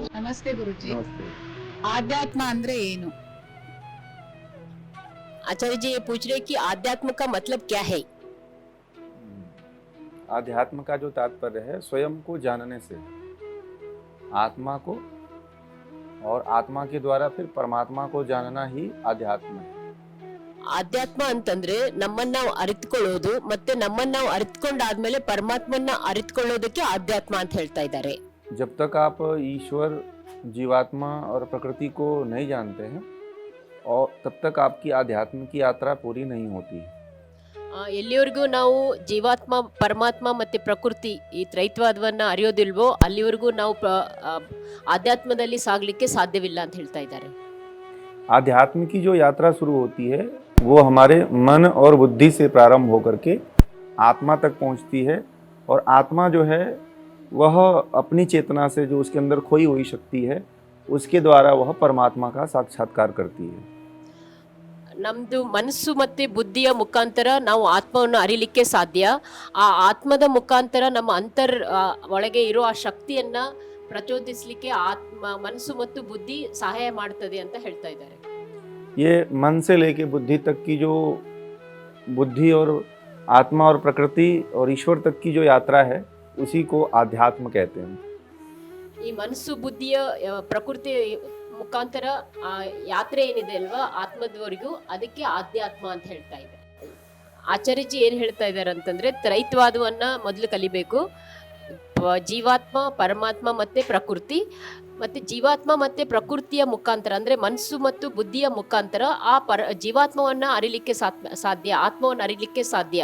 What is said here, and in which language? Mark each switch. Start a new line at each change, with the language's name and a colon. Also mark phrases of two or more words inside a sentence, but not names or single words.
Kannada: ನಮಸ್ತೆ ಗುರುಜಿ.
Hindi: नमस्ते।
Kannada: ಆಧ್ಯಾತ್ಮ ಅಂದ್ರೆ ಏನು?
Hindi: आचार्य जी ये पूछ रहे कि आध्यात्म का मतलब क्या है? आध्यात्म का जो तात्पर्य है स्वयं को जानने से, आत्मा को, और आत्मा के द्वारा फिर परमात्मा को जानना ही आध्यात्म है।
Kannada: ಆಧ್ಯಾತ್ಮ ಅಂತಂದ್ರೆ ನಮ್ಮನ್ನ ನಾವು ಅರಿತುಕೊಳ್ಳೋದು, ಮತ್ತೆ ನಮ್ಮನ್ನ ನಾವು ಅರಿತುಕೊಂಡಾದ್ಮೇಲೆ ಪರಮಾತ್ಮನ್ನ ಅರಿತುಕೊಳ್ಳೋದಕ್ಕೆ ಆಧ್ಯಾತ್ಮ ಅಂತ ಹೇಳ್ತಾ ಇದ್ದಾರೆ.
Hindi: जब तक आप ईश्वर, जीवात्मा और प्रकृति को नहीं जानते हैं, और तब तक आपकी आध्यात्म की यात्रा पूरी नहीं होती है।
Kannada: ಎಲ್ಲಿವರೆಗೂ ನಾವು ಜೀವಾತ್ಮ, ಪರಮಾತ್ಮ ಮತ್ತೆ ಪ್ರಕೃತಿ ಈ ತ್ರೈತ್ವಾದವನ್ನ ಅರಿಯೋದಿಲ್ವೋ ಅಲ್ಲಿವರೆಗೂ ನಾವು ಆಧ್ಯಾತ್ಮದಲ್ಲಿ ಸಾಗ್ಲಿಕ್ಕೆ ಸಾಧ್ಯವಿಲ್ಲ ಅಂತ ಹೇಳ್ತಾ ಇದ್ದಾರೆ.
Hindi: आध्यात्म की जो यात्रा शुरू होती है वो हमारे मन और बुद्धि से प्रारंभ होकर के आत्मा तक पहुंचती है, और आत्मा जो है वह अपनी चेतना से, जो उसके अंदर खोई हुई शक्ति है, उसके द्वारा वह परमात्मा का साक्षात्कार करती है।
Kannada: ನಮ್ದು ಮನಸ್ಸು ಮತ್ತೆ ಬುದ್ಧಿಯ ಮುಖಾಂತರ ನಾವು ಆತ್ಮವನ್ನು ಅರಿಲಿಕ್ಕೆ ಸಾಧ್ಯ. ಆ ಆತ್ಮದ ಮುಖಾಂತರ ನಮ್ಮ ಒಳಗೆ ಇರೋ ಆ ಶಕ್ತಿಯನ್ನ ಪ್ರಚೋದಿಸಲಿಕ್ಕೆ ಮನಸ್ಸು ಮತ್ತು ಬುದ್ಧಿ ಸಹಾಯ ಮಾಡ್ತದೆ ಅಂತ ಹೇಳ್ತಾ ಇದ್ದಾರೆ.
Hindi: ये मन से लेके बुद्धि तक की जो बुद्धि और आत्मा और प्रकृति और ईश्वर तक की जो यात्रा है उसी को आध्यात्म कहते हैं।
Kannada: ಈ ಮನಸ್ಸು ಬುದ್ಧಿಯ ಪ್ರಕೃತಿ ಮುಖಾಂತರ ಆ ಯಾತ್ರೆ ಏನಿದೆ ಅಲ್ವಾ ಆತ್ಮದವರೆಗೂ, ಅದಕ್ಕೆ ಆಧ್ಯಾತ್ಮ ಅಂತ ಹೇಳ್ತಾ ಇದೆ. ಆಚಾರ್ಯಜಿ ಏನ್ ಹೇಳ್ತಾ ಇದ್ದಾರೆ ಅಂತಂದ್ರೆ ತ್ರೈತ್ವಾದವನ್ನ ಮೊದಲು ಕಲಿಬೇಕು. ಜೀವಾತ್ಮ, ಪರಮಾತ್ಮ ಮತ್ತೆ ಪ್ರಕೃತಿ, ಮತ್ತೆ ಜೀವಾತ್ಮ ಮತ್ತೆ ಪ್ರಕೃತಿಯ ಮುಖಾಂತರ ಅಂದ್ರೆ ಮನಸ್ಸು ಮತ್ತು ಬುದ್ಧಿಯ ಮುಖಾಂತರ ಆ ಜೀವಾತ್ಮವನ್ನ ಅರಿಲಿಕ್ಕೆ ಸಾಧ್ಯ, ಆತ್ಮವನ್ನು ಅರಿಲಿಕ್ಕೆ ಸಾಧ್ಯ.